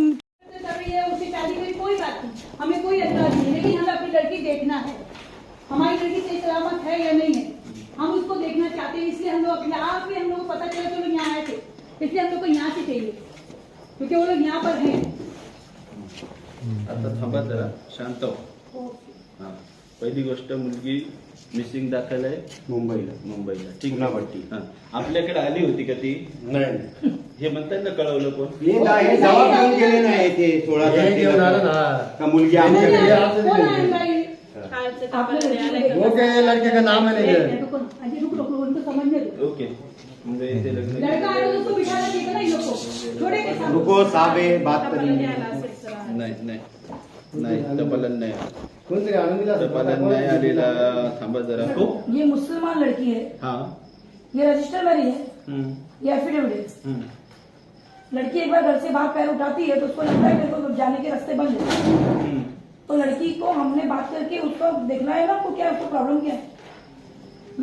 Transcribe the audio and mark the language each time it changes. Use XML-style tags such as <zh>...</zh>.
<hi>उसकी शादी में कोई बात नहीं, हमें कोई एतराज नहीं, लेकिन हमें अपनी लड़की देखना है, हमारी लड़की सही सलामत है या नहीं है, हम उसको देखना चाहते हैं। इसलिए हम लोग अपने आप ही हम लोग को पता चला कि लोग यहाँ आए थे, इसलिए हम लोग को यहाँ से चाहिए क्योंकि वो लोग यहाँ पर हैं।</hi> <mr>आता थांबा जरा, शांत हो. हा, पहिली गोष्ट मुलगी मिसिंग दाखल आहे मुंबईला ठीक ना पट्टी. हा, आपल्याकडे आली होती का ती? नाही, हे म्हणतात ना, कळवलं कोण? हे जबाब घेऊन गेले नाही ते 16 तारखेला का मुलगी आमच्याकडे.</mr> <hi>कौन आएगा ये? वो क्या है, लड़के का नाम है नहीं रुको, अजी रुको, उनको समझने दो।</hi> <mr>ओके, म्हणजे इथे लग्न</mr> <hi>लड़का आया तो उसको बिठाना चाहिए ना, इन लोग को छोड़े के साथ। रुको साहब है, बात करेंगे.</hi> <mr>नाही टपालन नाही, टपालन नाही आलेला. थांबा जरा.</mr> <hi>ये मुसलमान लड़की है,</hi> <mr>हा.</mr> <hi>ये रजिस्टर मैरिज है, ये एफिडेविट है। लड़की एक बार घर से बाहर पैर उठाती है तो उसको लगता है मेरे को जाने के रास्ते बंद है, तो लड़की को हमने बात करके उसको देखना है ना, क्या उसको प्रॉब्लम क्या है।</hi>